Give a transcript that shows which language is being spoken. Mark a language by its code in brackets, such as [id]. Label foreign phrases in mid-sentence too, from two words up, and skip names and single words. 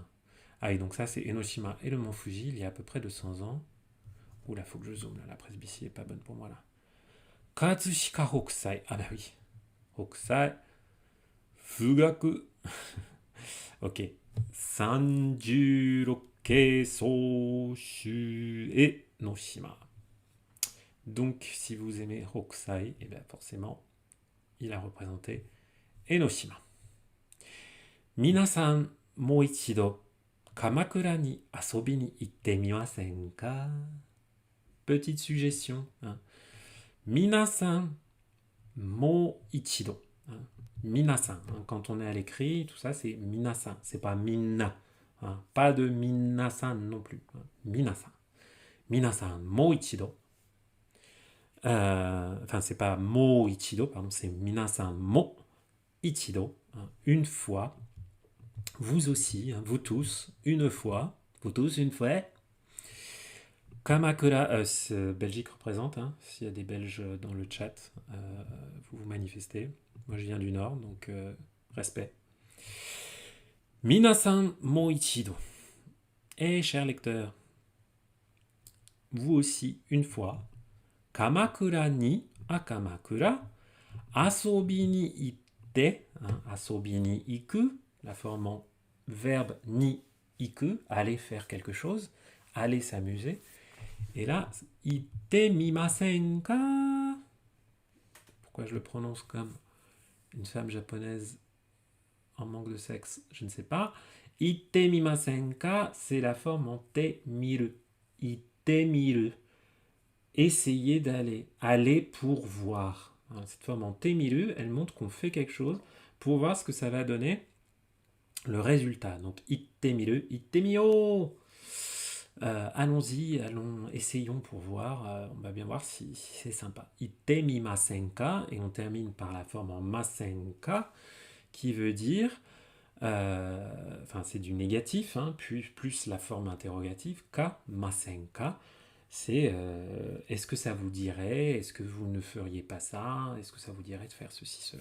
[fr] Ah et donc ça c'est Enoshima et le mont Fuji il y a à peu près 200 ans. Oula, faut que je zoome là, la presbytie est pas bonne pour moi là. Katsushika Hokusai. Ah bah oui. Hokusai. Fugaku. Ok. Sanjuroke Soshu et Noshima. Donc si vous aimez Hokusai, et bien forcément il a représenté Enoshima. [ja] 皆さん、もう一度、鎌倉に遊びに行ってみませんか? [fr] Petite suggestion. Hein. [ja] 皆さんもう一度. [fr] Hein. Minasan. Hein. Quand on est à l'écrit, tout ça, c'est minasan. C'est pas minna. Hein. Pas de minasan non plus. Hein. Minasan. [ja] 皆さんもう一度. [fr] Enfin, c'est pas [ja] もう一度, [fr] pardon, c'est [ja] 皆さんもう一度. [fr] Hein. Une fois. Vous aussi, hein, vous tous, une fois. Vous tous, une fois. Kamakura, Belgique représente, hein, s'il y a des Belges dans le chat, vous vous manifestez. Moi je viens du Nord, donc respect. [ja] 皆さんもう一度. [fr] Eh, cher lecteur, vous aussi, une fois, [ja] 鎌倉に あかまくら、遊びに行って、hein、遊びに行く, [fr] la forme en verbe [ja] に行く, [fr] aller faire quelque chose, aller s'amuser. Et là, [ja] 行ってみませんか. [fr] Pourquoi je le prononce comme une femme japonaise en manque de sexe, je ne sais pas. [ja] 行ってみませんか, [fr] c'est la forme en [ja] てみる. 行ってみる. [fr] Essayez d'aller. Aller pour voir. Cette forme en [ja] てみる, [fr] elle montre qu'on fait quelque chose pour voir ce que ça va donner le résultat. Donc, [ja] 行ってみる、行ってみよう. [fr] Allons-y, essayons pour voir. On va bien voir si c'est sympa. [ja] 行ってみませんか, [fr] et on termine par la forme en masenka, qui veut dire, enfin c'est du négatif, hein, plus la forme interrogative, ka, masenka, c'est est-ce que ça vous dirait, est-ce que vous ne feriez pas ça, est-ce que ça vous dirait de faire ceci, cela.